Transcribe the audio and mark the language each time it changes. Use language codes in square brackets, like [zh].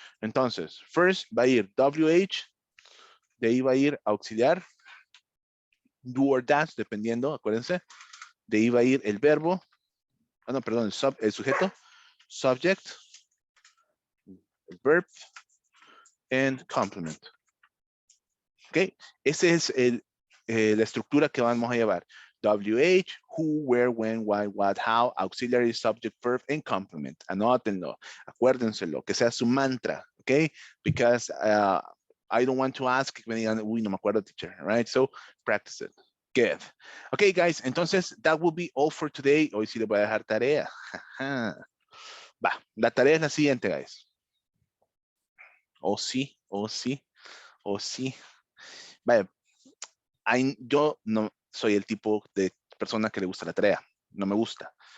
[es] Entonces, first va a ir WH, de ahí va a ir auxiliar, do or dash, dependiendo, acuérdense. De ahí va a ir el verbo, no, perdón, el sujeto, subject, el verb, and complement. Ok, esa es la estructura que vamos a llevar. [en] WH, who, where, when, why, what, how, auxiliary, subject, verb, and complement. [es] Anótenlo, acuérdenselo, que sea su mantra, ok? [en] Because I don't want to ask, [es] me digan, uy, no me acuerdo, [en] teacher, right? So, practice it. Good. Okay, guys, [es] entonces, [en] that will be all for today. [es] Hoy sí les voy a dejar tarea. Va, la tarea es la siguiente, guys. Oh, sí, oh, sí, oh, sí. Vaya, yo no soy el tipo de persona que le gusta la tarea, no me gusta.